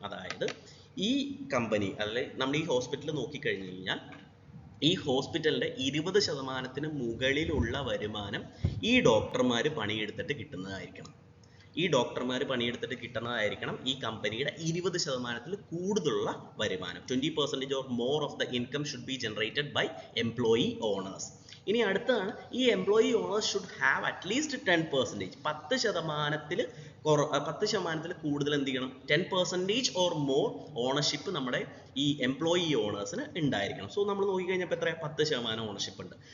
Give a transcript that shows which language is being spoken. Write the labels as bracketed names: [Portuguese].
[Malayalam] അതായത് ഈ കമ്പനി അല്ലെങ്കിൽ നമ്മൾ ഈ ഹോസ്പിറ്റൽ നോക്കിക്കഴിഞ്ഞു കഴിഞ്ഞാൽ ഈ ഹോസ്പിറ്റലിന്റെ 20% മുകളിലുള്ള വരുമാനം ഈ ഡോക്ടർമാർ പണിയെടുത്തിട്ട് കിട്ടുന്നതായിരിക്കണം. ഈ ഡോക്ടർമാർ പണിയെടുത്തിട്ട് കിട്ടുന്നതായിരിക്കണം ഈ കമ്പനിയുടെ 20% കൂടുതലുള്ള വരുമാനം. [English] 20% or more of the income should be generated by employee owners. [Malayalam] ഇനി അടുത്താണ് ഈ [English] Employee owners should have at least 10%. [Malayalam] 10% കൂടുതൽ എന്ത് ചെയ്യണം? 10% [English] or more ownership [Malayalam] നമ്മുടെ ഈ എംപ്ലോയി ഓണേഴ്സിന് ഉണ്ടായിരിക്കണം. സോ നമ്മൾ നോക്കിക്കഴിഞ്ഞപ്പോൾ എത്ര 10% ഓണർഷിപ്പ് ഉണ്ട്.